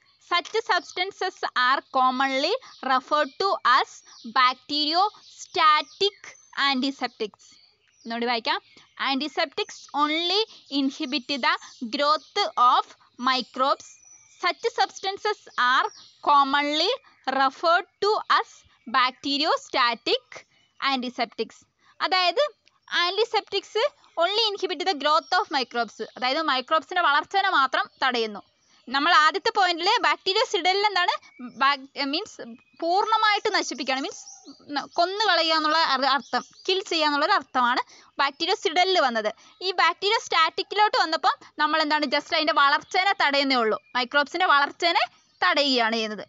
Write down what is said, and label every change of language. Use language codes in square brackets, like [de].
[en] Such substances are commonly referred to as bacteriostatic antiseptics. [ml] ഒന്നുകൂടി വായിക്കാം. [en] Antiseptics only inhibit the growth of microbes Such substances are commonly referred to as bacteriostatic antiseptics. അതായത് antiseptics only inhibit the growth of microbes. [ml] അതായത് മൈക്രോബ്സിന്റെ വളർച്ചയെ മാത്രം തടയുന്നു. നമ്മൾ ആദ്യത്തെ പോയിന്റിൽ ബാക്ടീരിയസിഡലിൽ എന്താണ് മീൻസ് പൂർണ്ണമായിട്ട് നശിപ്പിക്കുകയാണ്, മീൻസ് കൊന്നു കളയുക എന്നുള്ള അർത്ഥം, കിൽ ചെയ്യുക എന്നുള്ളൊരു അർത്ഥമാണ് ബാക്ടീരിയസിഡലിൽ വന്നത്. ഈ ബാക്ടീരിയോസ്റ്റാറ്റിക്കിലോട്ട് വന്നപ്പോൾ നമ്മൾ എന്താണ് ജസ്റ്റ് അതിൻ്റെ വളർച്ചേനെ തടയുന്നേ ഉള്ളൂ, മൈക്രോബ്സിൻ്റെ വളർച്ചേനെ തടയുകയാണ് ചെയ്യുന്നത്.